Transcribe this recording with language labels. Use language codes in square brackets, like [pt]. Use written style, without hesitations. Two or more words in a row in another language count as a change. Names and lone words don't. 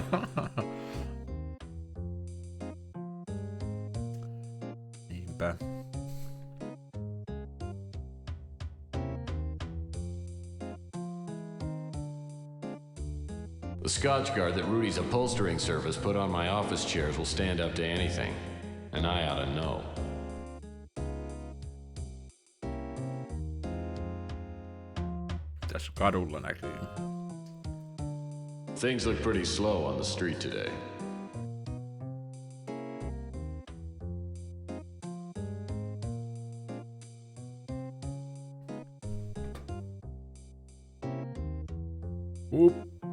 [fi] Niinpä. [en] The Scotch guard that Rudy's upholstering service put on my office chairs will stand up to anything. And I ought to know. [fi] Tässä kadulla näkyy. [en] Things look pretty slow on the street today. Up.